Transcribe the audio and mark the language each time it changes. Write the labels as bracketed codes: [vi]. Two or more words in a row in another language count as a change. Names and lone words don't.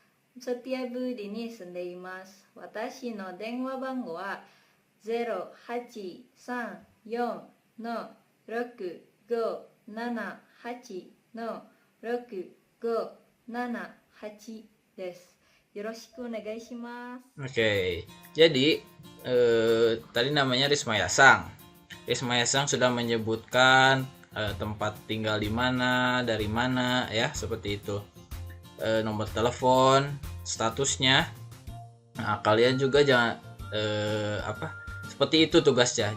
[ja] セティアブーリに住んでいます。私の電話番号は0834-657-6578です。よろしくお願いします。 [id] Oke, jadi tadi namanya Risma Yasang. Risma Yasang sudah menyebutkan tempat tinggal di mana, dari mana, ya seperti itu. Nomor telepon, statusnya. Nah, kalian juga jangan seperti itu tugasnya.